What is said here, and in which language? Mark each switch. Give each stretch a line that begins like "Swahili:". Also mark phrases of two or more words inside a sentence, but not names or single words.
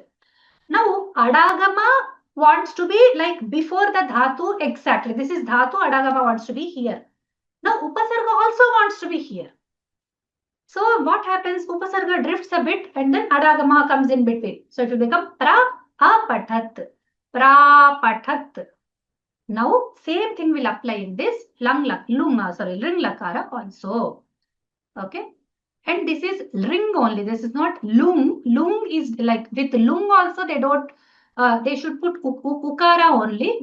English: Now, Adagama wants to be like before the dhatu exactly. This is dhatu, Adagama wants to be here. Now, Upasarga also wants to be here. So, what happens? Upasarga drifts a bit and then Adagama comes in between. So, it will become pra-apathat. Pra-pathat. Now, same thing will apply in this ring lakara also. Okay. And this is ring only. This is not lung. Lung is like with lung also they don't, they should put ukara only.